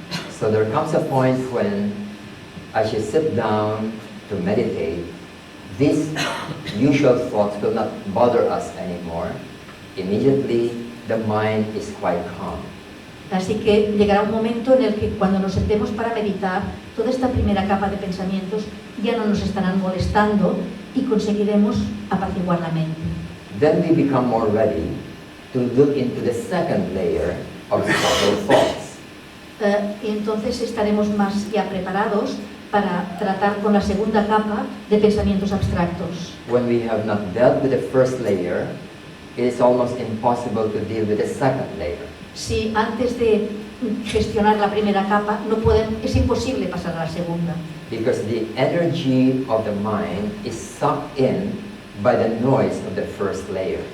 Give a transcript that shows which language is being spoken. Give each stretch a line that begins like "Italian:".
English: So there comes a point when, as you sit down to meditate, these usual thoughts will not bother us anymore. Immediately, the mind is quite calm.
Spanish: Así que llegará un momento en el que cuando nos sentemos para meditar, toda esta primera capa de pensamientos ya no nos estarán molestando y conseguiremos apaciguar la mente.
English: Then we become more ready to look into the second layer of subtle thoughts.
Spanish: Y entonces estaremos más ya preparados para tratar con la segunda capa de pensamientos abstractos.
English: When we have not dealt with the first layer, it is almost impossible to deal with the second layer.
Spanish: Si antes de gestionar la primera capa es imposible pasar a la segunda.
English: Because the energy of the mind is sucked in by the noise of the first layer.